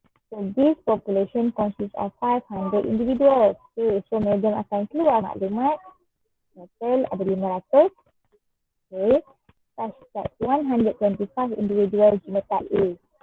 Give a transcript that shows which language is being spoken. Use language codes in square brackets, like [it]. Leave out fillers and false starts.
[en] So this population consists of 500 individuals. [ms] Okay, so Madam akan keluar maklumat. Total ada 500. [en] Okay, such that 125 individual genotype A.